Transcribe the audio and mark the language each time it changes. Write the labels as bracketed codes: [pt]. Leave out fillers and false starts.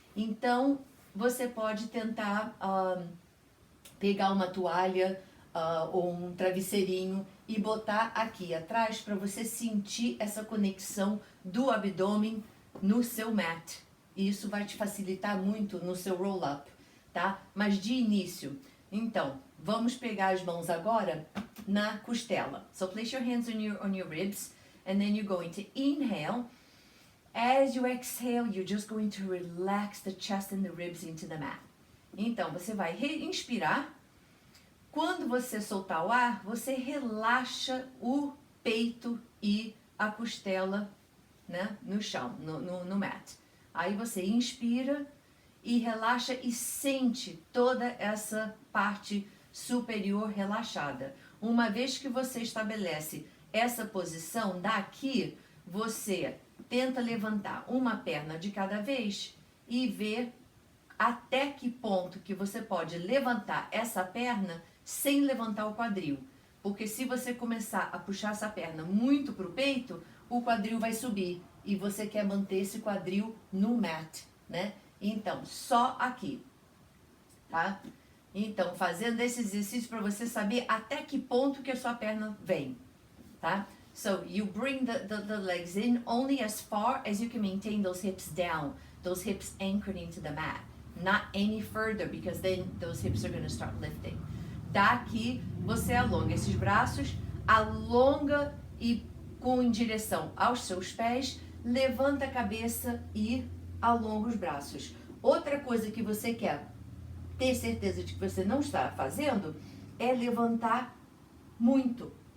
[pt] Então, você pode tentar pegar uma toalha ou um travesseirinho e botar aqui atrás para você sentir essa conexão do abdômen no seu mat. E isso vai te facilitar muito no seu roll-up, tá? Mas de início, então, vamos pegar as mãos agora na costela. [en] So place your hands on your ribs and then you're going to inhale. As you exhale, you're just going to relax the chest and the ribs into the mat. [pt] Então, você vai inspirar. Quando você soltar o ar, você relaxa o peito e a costela, né, no chão, no mat. Aí você inspira e relaxa e sente toda essa parte superior relaxada. Uma vez que você estabelece essa posição, daqui você tenta levantar uma perna de cada vez e ver até que ponto que você pode levantar essa perna sem levantar o quadril. Porque se você começar a puxar essa perna muito para o peito, o quadril vai subir. E você quer manter esse quadril no mat, né? Então, só aqui, tá? Então, fazendo esse exercício para você saber até que ponto que a sua perna vem, tá? [en] So, you bring the legs in only as far as you can maintain those hips down, those hips anchored into the mat. Not any further, because then those hips are going to start lifting. [pt] Daqui, você alonga esses braços, alonga e em direção aos seus pés, levanta a cabeça e alonga os braços. Outra coisa que você quer ter certeza de que você não está fazendo é levantar muito.